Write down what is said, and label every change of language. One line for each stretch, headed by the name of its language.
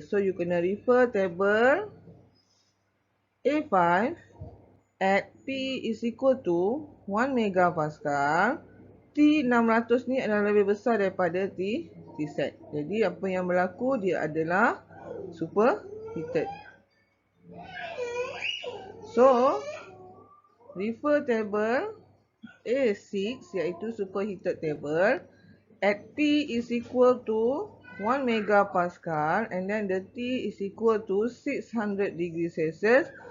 English: So you kena refer table A5 at P is equal to 1 megapascal.
Malay: T600 ni adalah lebih besar daripada T set. Jadi apa yang berlaku, dia adalah superheated.
English: So refer table A6 iaitu superheated table at P is equal to 1 megapascal and then the T is equal to 600 degrees Celsius.